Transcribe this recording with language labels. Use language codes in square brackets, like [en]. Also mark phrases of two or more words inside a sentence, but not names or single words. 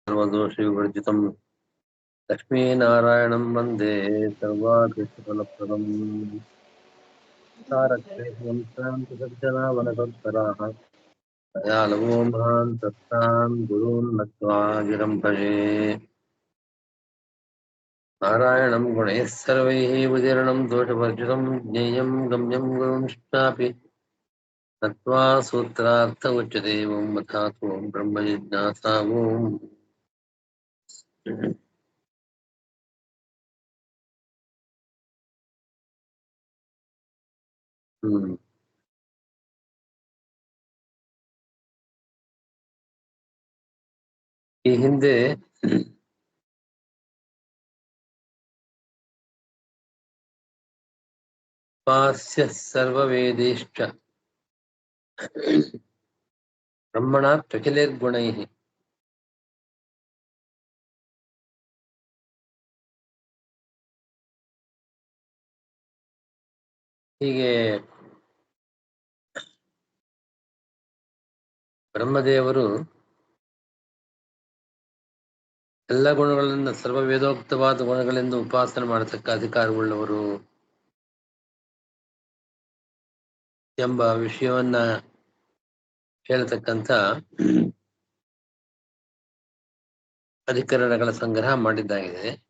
[sa] सर्वदोषविवर्जितं लक्ष्मीनारायणं वन्दे सर्वाभीष्टफलप्रदम् तारकं शान्तसज्जनावनसत्तराः दयालवो महान् सत्तान् गुरून् नत्वा गिरं भजे नारायणं गुणैः सर्वैः उदीर्णं दोषवर्जितं ज्ञेयं गम्यं गुरुंश्चापि नत्वा सूत्रार्थ उच्यते ओं तथातो ब्रह्मजिज्ञासा ओं [kn] ಈ ಹಿಂದೆ [sa] उपास्य सर्ववेदेश्च ब्रह्मणात् त्वखिलैर्गुणैः [kn] ಹೀಗೆ ಬ್ರಹ್ಮದೇವರು ಎಲ್ಲ ಗುಣಗಳಿಂದ ಸರ್ವವೇದೋಕ್ತವಾದ ಗುಣಗಳಿಂದ ಉಪಾಸನೆ ಮಾಡತಕ್ಕ ಅಧಿಕಾರವುಳ್ಳವರು ಎಂಬ ವಿಷಯವನ್ನ ಹೇಳ್ತಕ್ಕಂಥ ಅಧಿಕರಣಗಳ ಸಂಗ್ರಹ ಮಾಡಿದ್ದಾಗಿದೆ.